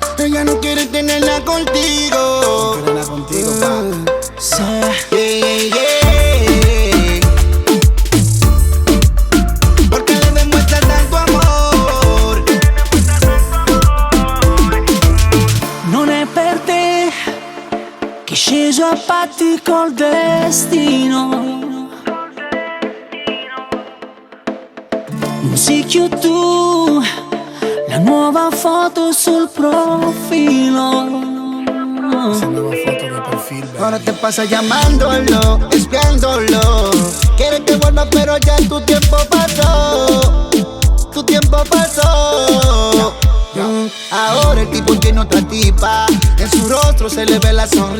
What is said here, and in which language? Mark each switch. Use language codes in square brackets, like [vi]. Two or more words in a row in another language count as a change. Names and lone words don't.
[es] ella no quiere tenerla contigo. No quiere nada contigo, pa. Sí. [en] Yeah, yeah. [es] Porque le demuestra tanto amor. [it] Non è per te che sceso a patti col destino. Non sei più tu, la nuova foto sul profilo. [es] Esa nueva foto de perfil, baby. Ahora te pasa llamándolo, espiándolo. Quiere que vuelva pero ya tu tiempo pasó. Tu tiempo pasó. Ahora el tipo tiene otra tipa. En su rostro se le ve la sonrisa.